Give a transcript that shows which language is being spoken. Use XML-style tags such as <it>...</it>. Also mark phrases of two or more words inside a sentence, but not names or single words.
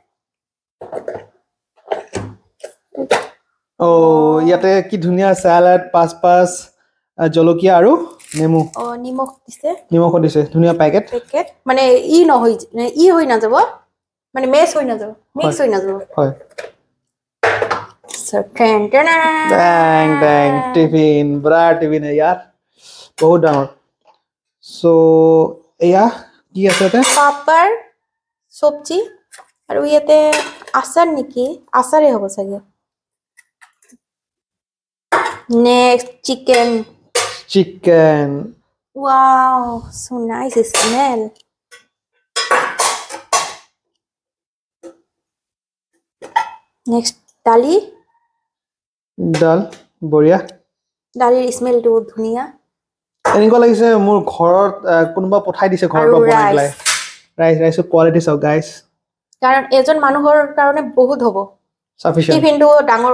<as>ইয়াতে কি ধুনীয়া সালাড, পাঁচ জলকীয়া আৰু নেমু নিমখ দিছে, নিমখ দিছে, ধুনীয়া পেকেট মানে ই হৈ নাযাব, মানে মেছ হৈ নাযাব, মিক্স হৈ নাযাব। হয় So,</as> <hi>dang टिफिन बड़ा टिफिन है यार, बहुत डाঙৰ।</hi> <as>सो এয়া কি আছে তে পাপৰ সবজি আৰু ইয়াতে আচাৰ নেকি, আচাৰে হ'ব চাগে।</as> <en>Next, chicken. Wow, so nice smell. Next, dali.</en> <as>ডাল বঢ়িয়া। দালিৰ স্মেলটো ধুনীয়া। এনেকুৱা লাগিছে মোৰ ঘৰত কোনোবা পঠাই দিছে ঘৰৰ পৰা বনাই পেলাই। ৰাইছৰ কোৱালিটি চাওক গাইস, কাৰণ এজন মানুহৰ কাৰণে বহুত হ'ব সাফিচিয়েন্ট। টিফিনটো ডাঙৰ।</as>